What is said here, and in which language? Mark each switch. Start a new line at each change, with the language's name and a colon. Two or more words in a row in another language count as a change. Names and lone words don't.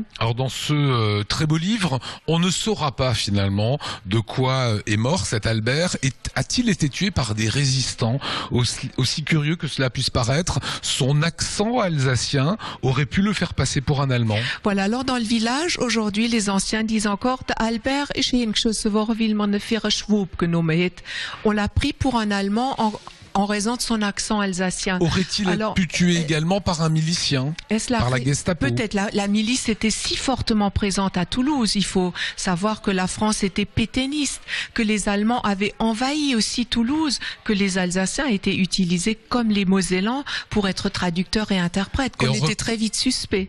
French: Alors dans ce très beau livre, on ne saura pas finalement de quoi est mort cet Albert. A-t-il été tué par des résistants? Aussi curieux que cela puisse paraître, son accent alsacien aurait pu le faire passer pour un Allemand. Voilà, alors dans le village, aujourd'hui, les anciens disent encore
German: Albert ist hingeschossen worden, weil man ihn für einen Schwab genommen hat.
French: On l'a pris pour un Allemand en raison de son accent alsacien. Aurait-il pu tuer également par un milicien, par la Gestapo? Peut-être. La milice était si fortement présente à Toulouse. Il faut savoir que la France était pétainiste, que les Allemands avaient envahi aussi Toulouse, que les Alsaciens étaient utilisés comme les Mosellans pour être traducteurs et interprètes, qu'on était très vite suspects.